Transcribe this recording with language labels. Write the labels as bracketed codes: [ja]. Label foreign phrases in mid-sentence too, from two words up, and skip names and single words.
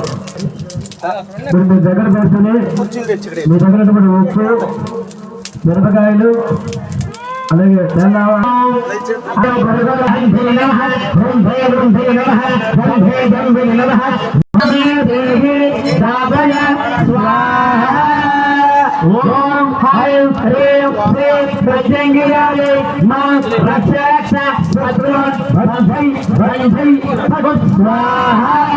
[te] ఇప్పుడు మీ దగ్గర పెడుతూనే మీ దగ్గర ఉప్పు మిరపకాయలు అలాగే [sa] ओम हरिं ह्रीं श्रीं प्रत्यंगिराय मां रक्ष रक्ष शत्रुन् भञ्जै भञ्जै भगवत् स्वाहा